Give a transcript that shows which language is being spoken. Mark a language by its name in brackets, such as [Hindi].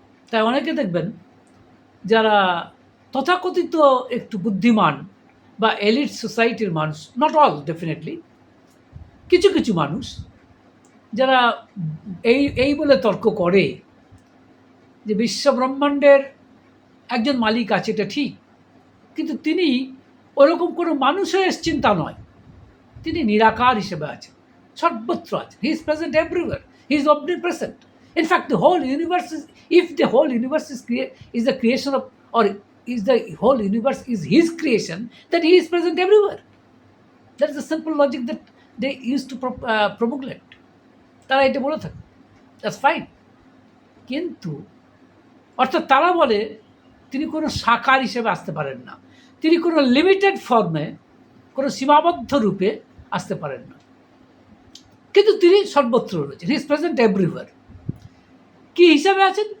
[Bangla] তাই অনেকে দেখবেন যারা তথাকথিত একটু বুদ্ধিমান বা এলিট সোসাইটির মানুষ, [English] not all definitely, [Bangla] কিছু কিছু মানুষ যারা এই বলে তর্ক করে যে বিশ্ব ব্রহ্মাণ্ডের একজন মালিক আছে, এটা ঠিক, কিন্তু তিনি ওরকম কোনো মানুষ হয়ে এসছেন তা নয়, তিনি নিরাকার হিসেবে আছেন, সর্বত্র আছেন। [English] He is present everywhere, he is omnipresent. In fact, the whole universe is, if the whole universe is the creation of, or is the whole universe is his creation, then he is present everywhere. That is the simple logic that they used to promulgate. [Bangla] তারা এটা বলে থাকে, [English] That's fine. [Bangla] কিন্তু অর্থাৎ তারা বলে তিনি কোনো সাকার হিসেবে আসতে পারেন না, তিনি কোনো লিমিটেড ফর্মে, কোনো সীমাবদ্ধ রূপে আসতে পারেন না, কিন্তু তিনি সর্বত্র রয়েছেন, [English] He is present everywhere. [Bangla] কী হিসাবে আছেন?